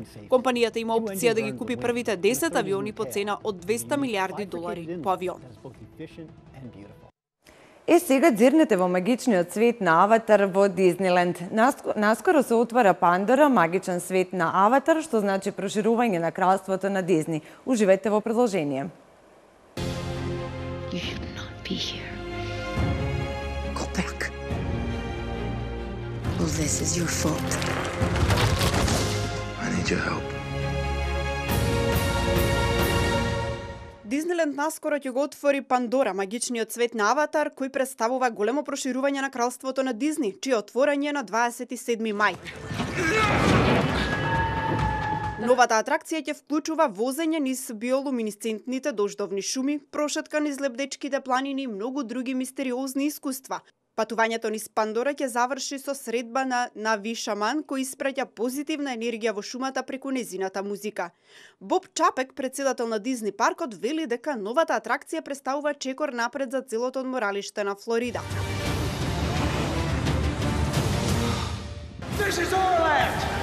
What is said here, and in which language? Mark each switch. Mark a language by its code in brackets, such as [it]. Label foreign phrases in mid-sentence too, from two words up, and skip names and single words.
[mk] Компанијата има опција да ги купи првите 10 авиони по цена од $200 милиарди по авион. Сега дзирнете во магичниот свет на Аватар во Дизниленд. Наскоро се отвара Пандора, магичен свет на Аватар, што значи проширување на кралството на Дизни. Уживајте во продолжение. [en] You should not be here. Go back. All this is your fault. I need your help. [mk] Дизниленд наскоро ќе го отвори Пандора, магичниот свет на Аватар, кој представува големо проширување на кралството на Дизни, чие отворање на 27 мај. Новата атракција ќе вклучува возење низ биолуминесцентните дождовни шуми, прошетка низ лебдечките планини и многу други мистериозни искуства. Патувањето низ Пандора ќе заврши со средба на Нави Шаман, кој испраќа позитивна енергија во шумата преку незината музика. Боб Чапек, председател на Дизни паркот, вели дека новата атракција представува чекор напред за целото одморалиште на Флорида. [en] This is our land!